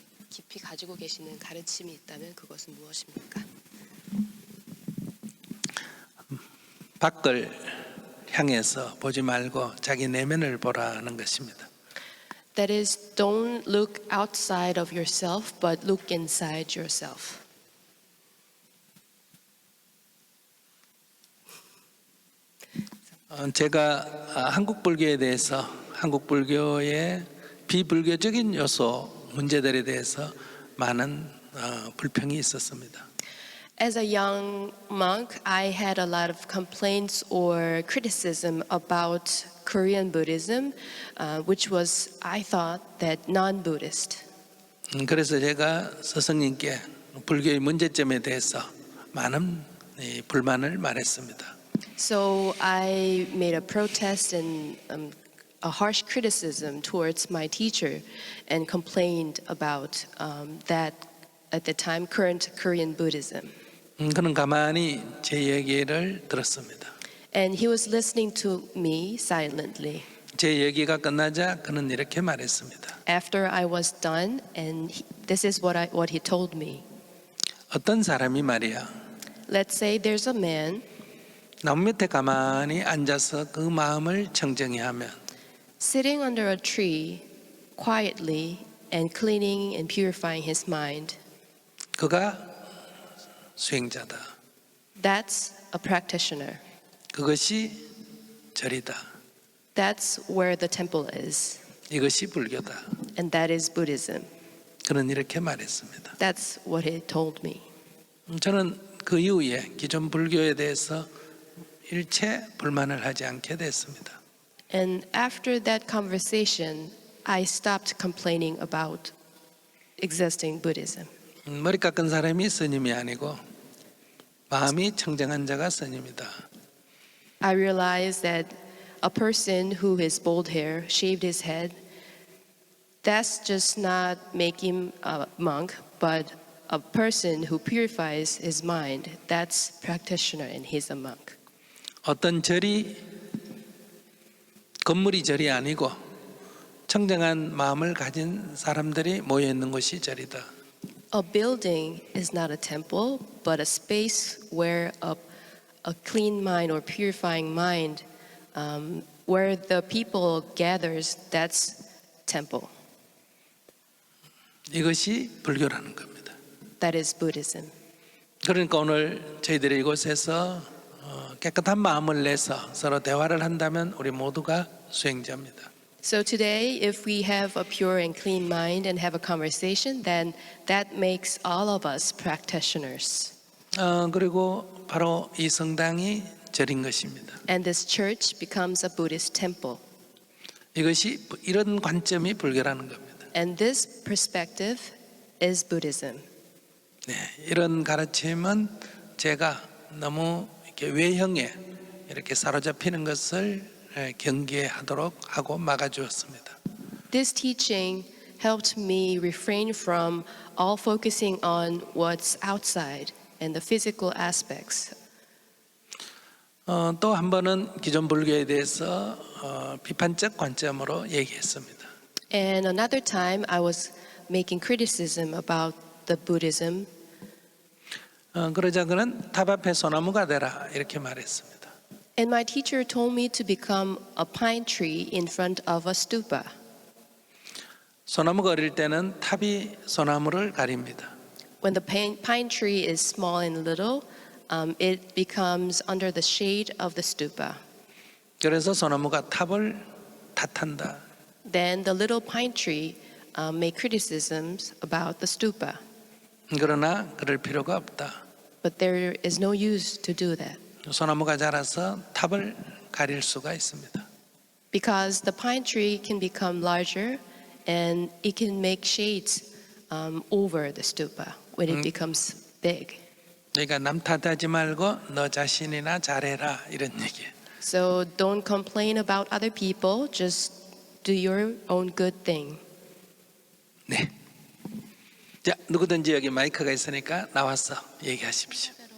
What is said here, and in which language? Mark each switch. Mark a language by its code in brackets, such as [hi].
[ko] 깊이 가지고 계시는 가르침이 있다면 그것은 무엇입니까? 밖을 향해서 보지 말고 자기 내면을 보라는 것입니다. [en] That is, don't look outside of yourself, but look inside yourself. [ko] 제가 한국 불교에 대해서 한국 불교의 비불교적인 요소 문제들에 대해서 많은 불평이 있었습니다. [en] As a young monk, I had a lot of complaints or criticism about Korean Buddhism, which was, I thought, that non-Buddhist. [ko] 그래서 제가 스승님께 불교의 문제점에 대해서 많은 불만을 말했습니다. [en] So I made a protest and a harsh criticism towards my teacher and complained about that at the time current Korean Buddhism. [ko] 그는 가만히 제 얘기를 들었습니다. [en] And he was listening to me silently. [ko] 제 얘기가 끝나자 그는 이렇게 말했습니다. [en] After I was done, and this is what he told me. [ko] 어떤 사람이 말이야 [en] Let's say there's a man [ko] 나무 밑에 가만히 앉아서 그 마음을 청정히 하면 [en] sitting under a tree quietly and cleaning and purifying his mind. [ko] 그가 수행자다. [en] That's a practitioner. [ko] 그것이 절이다. [en] That's where the temple is. [ko] 이것이 불교다. [en] And that is Buddhism. [ko] 그는 이렇게 말했습니다. [en] That's what he told me. [ko] 저는 그 이후에 기존 불교에 대해서 일체 불만을 하지 않게 됐습니다. [en] And after that conversation, I stopped complaining about existing Buddhism. [ko] 머리 깎은 사람이 스님이 아니고 마음이 청정한 자가 스님이다. [en] I realized that a person who has bald hair, shaved his head, that's just not make him a monk, but a person who purifies his mind, that's practitioner and he's a monk. [ko] 어떤 절이 건물이 절이 아니고 청정한 마음을 가진 사람들이 모여 있는 곳이 절이다. [en] A building is not a temple, but a space where a clean mind or purifying mind, where the people gathers, that's temple. [ko] 이것이 불교라는 겁니다. [en] That is Buddhism. [ko] 그러니까 오늘 저희들이 이곳에서 깨끗한 마음을 내서 서로 대화를 한다면 우리 모두가 수행자입니다. [en] So today, if we have a pure and clean mind and have a conversation, then that makes all of us practitioners. [ko] 그리고 바로 이 성당이 절인 것입니다. [en] And this church becomes a Buddhist temple. [ko] 이것이 이런 관점이 불교라는 겁니다. [en] And this perspective is Buddhism. [ko] 네, 이런 가르침은 제가 너무 이렇게 외형에 이렇게 사로잡히는 것을 경계하도록 하고 막아주었습니다. [en] This teaching helped me refrain from all focusing on what's outside and the physical aspects. [ko] 또 한 번은 기존 불교에 대해서 비판적 관점으로 얘기했습니다. [en] And another time I was making criticism about the Buddhism. [ko] 그러자 그는 탑 앞에 소나무가 되라 이렇게 말했습니다. [en] And my teacher told me to become a pine tree in front of a stupa. [ko] 소나무가 어릴 때는 탑이 소나무를 가립니다. [en] When the pine tree is small and little, it becomes under the shade of the stupa. [ko] 그래서 소나무가 탑을 탓한다. [en] Then the little pine tree made criticisms about the stupa. [ko] 그러나 그럴 필요가 없다. [en] But there is no use to do that 소나무가 자라서 탑을 가릴 수가 있습니다. because the pine tree can become larger and it can make shades over the stupa when it becomes big. [ko] 그러니까 남 탓하지 말고 너 자신이나 잘해라 이런 얘기예요. [en] So don't complain about other people, just do your own good thing. [ko] 네. 자, 누구든지 여기 마이크가 있으니까 나와서 얘기하십시오.